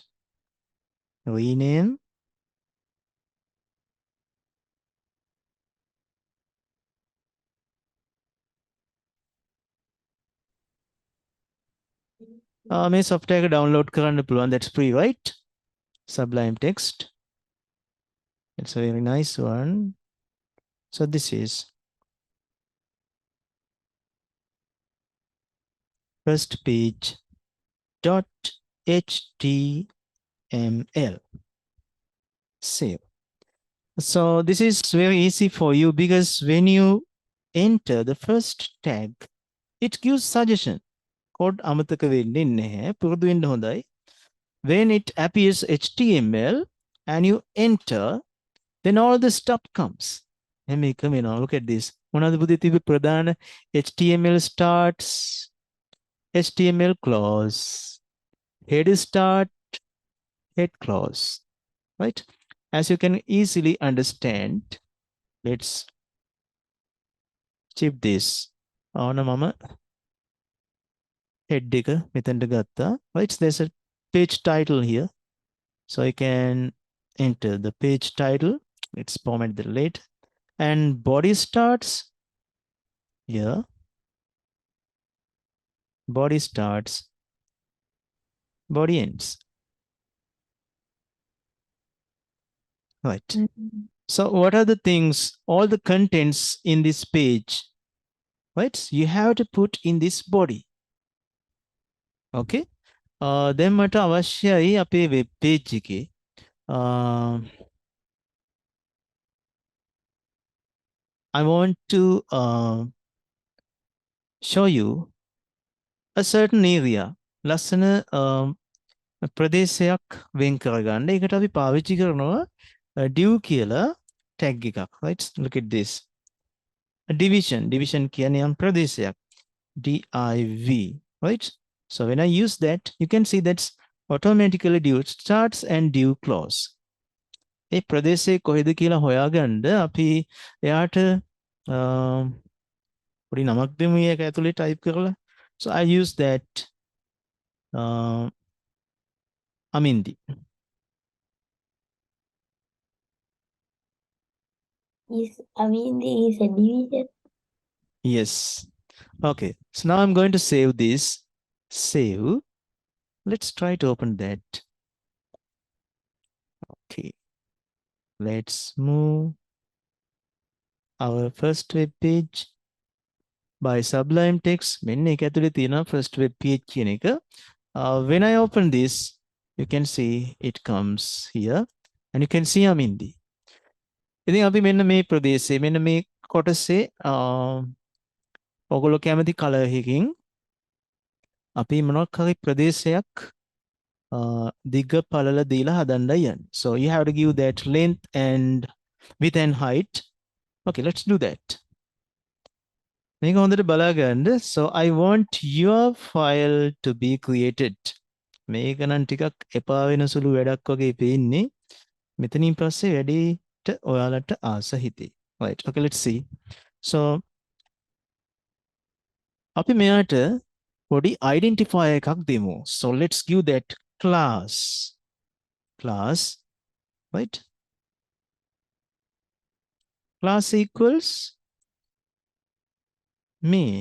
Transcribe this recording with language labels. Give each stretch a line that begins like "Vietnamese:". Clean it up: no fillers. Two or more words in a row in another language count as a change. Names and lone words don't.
English: Rename.
Sinhala: මේ software එක download කරන්න පුළුවන්.
English: That's free, right? Sublime Text. It's a very nice one. So this is first page dot html. Save. So this is very easy for you because when you enter the first tag, it gives suggestion.
Sinhala: Code අමතක වෙන්නේ නැහැ. පුරුදු වෙන්න හොඳයි.
English: When it appears HTML and you enter, then all the stuff comes. Look at this.
Sinhala: මොනවද පුතේ තිබි ප්‍රධාන
English: HTML starts, HTML close, head start, head close, right? As you can easily understand, let's chip this.
Sinhala: Mama head එක මෙතනට ගත්තා.
English: Right? There's a page title here. So I can enter the page title. Let's format the late. And body starts here. Body starts. Body ends. Right. So what are the things, all the contents in this page, right? You have to put in this body. Okay. Then
Sinhala: මට අවශ්‍යයි අපේ
English: web page එකේ I want to show you a certain area.
Sinhala: ලස්සන ප්‍රදේශයක් වෙන් කරගන්න. ඒකට අපි පාවිච්චි කරනවා div කියලා tag එකක්.
English: Right? Look at this. A division
Sinhala: කියන්නේ යම් ප්‍රදේශයක්.
English: div. Right? So when I use that, you can see that's automatically div starts and div close.
Sinhala: ඒ ප්‍රදේශයේ කොහෙද කියලා හොයාගන්න අපි එයාට පොඩි නමක් දෙමු මේක ඇතුලේ type කරලා.
English: So I use that Amindi. Is Amindi is a division? Yes. Okay. So now I'm going to save this. Save. Let's try to open that. Okay. Let's move our first web page by Sublime Text.
Sinhala: මෙන්න ඒක ඇතුලේ තියෙනවා
English: first web page
Sinhala: කියන එක.
English: When I open this, you can see it comes here and you can see Amindi.
Sinhala: ඉතින් අපි මෙන්න මේ ප්‍රදේශයේ මෙන්න මේ කොටසේ ඔයගොල්ලෝ කැමති color එකකින් අපි මොනක් හරි ප්‍රදේශයක් දිග පළල දීලා හදන්නයි යන්නේ.
English: So you have to give that length and width and height. Okay, let's do that.
Sinhala: මේක හොඳට බලා ගන්න.
English: So I want your file to be created.
Sinhala: මේක නම් ටිකක් එපා වෙන සුළු වැඩක් වගේ පේන්නේ. මෙතනින් පස්සේ වැඩේට ඔයාලට ආස හිතේ.
English: Right. Okay, let's see.
Sinhala: So අපි මෙයාට පොඩි identifier එකක් දෙමු.
English: So let's give that class. Right? Class equals main.